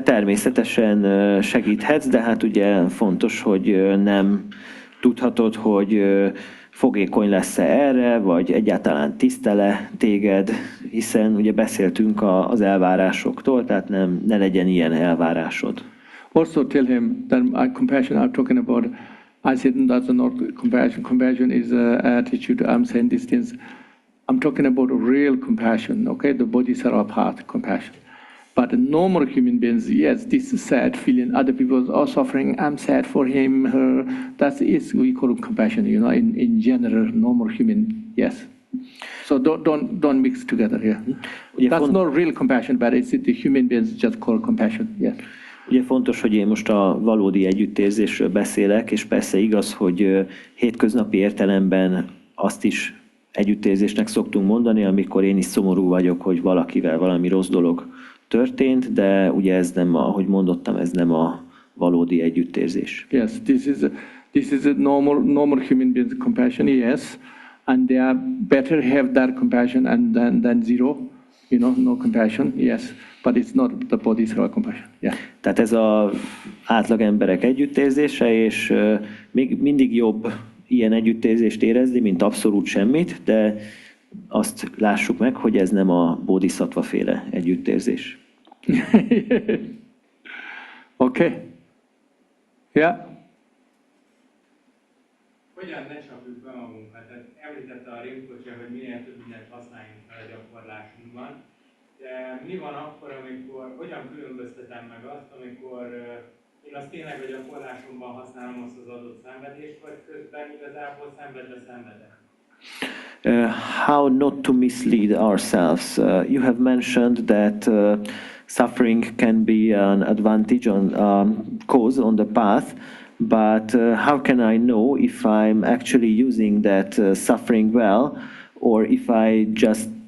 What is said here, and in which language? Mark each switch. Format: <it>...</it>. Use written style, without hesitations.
<hu>Természetesen segíthetsz, de hát ugye fontos, hogy nem tudhatod, hogy fogékony lesz-e erre, vagy egyáltalán tisztele téged, hiszen ugye beszéltünk az elvárásoktól, tehát ne legyen ilyen elvárásod.</hu> <en>Also tell him that compassion I'm talking about, I said that's not compassion. Compassion is attitude. I'm saying these things. I'm talking about real compassion, okay? The bodhisattva path, compassion. But normal human beings, yes, this is sad feeling. Other people are suffering. I'm sad for him, her. That is we call compassion. You know, in general, normal human, yes. So don't mix together here. That's not real compassion, but it's the human beings just call compassion. Yes.</en> <hu>Ugye fontos, hogy én most a valódi együttérzésről beszélek, és persze igaz, hogy hétköznapi értelemben azt is együttérzésnek szoktunk mondani, amikor én is szomorú vagyok, hogy valakivel valami rossz dolog történt, de ugye ez nem, ahogy mondottam, ez nem a valódi együttérzés.</hu> <en>Yes, this is a normal human being's compassion, yes, and they are better have that compassion and than zero, you know, no compassion, yes, but it's not the bodhisattva compassion. Yeah.</en> <hu>Tehát ez az átlag emberek együttérzése, és még mindig jobb ilyen együttérzést érezni, mint abszolút semmit, de azt lássuk meg, hogy ez nem a bodhisattva féle együttérzés.</hu> <en>Okay. Yeah.</en> <hu>Hogyan ne csapjuk be magunkat? Tehát említette a Rinpocsé, hogy minél több mindent használjunk fel a gyakorlásunkban. De mi van akkor, amikor, hogyan különböztetem meg azt, amikor én azt tényleg a gyakorlásomban használom azt az adott szenvedést, vagy közben igazából szenvedve szenvedek?</hu> <en>How not to mislead ourselves. You have mentioned that suffering can be an advantage on cause on the path, but how can I know if I'm actually using that suffering well, or if I just</en>